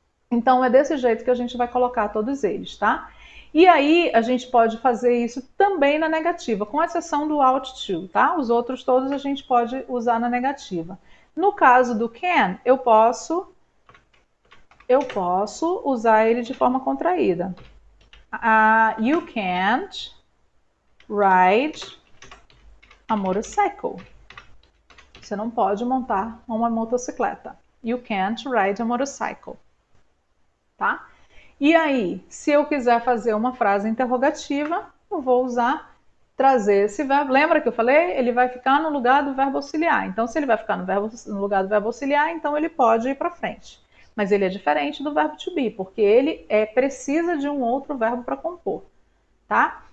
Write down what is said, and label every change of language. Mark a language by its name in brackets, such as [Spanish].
[Portuguese] Então é desse jeito que a gente vai colocar todos eles, tá? E aí a gente pode fazer isso também na negativa, com exceção do ought to, tá? Os outros todos a gente pode usar na negativa. No caso do can, eu posso usar ele de forma contraída. [English] You can't ride a motorcycle. [Portuguese] Você não pode montar uma motocicleta. [English] You can't ride a motorcycle. [Portuguese] Tá? E aí, se eu quiser fazer uma frase interrogativa, eu vou trazer esse verbo. Lembra que eu falei? Ele vai ficar no lugar do verbo auxiliar. Então, se ele vai ficar no lugar do verbo auxiliar, então ele pode ir para frente. Mas ele é diferente do verbo to be, porque ele precisa de um outro verbo para compor, tá?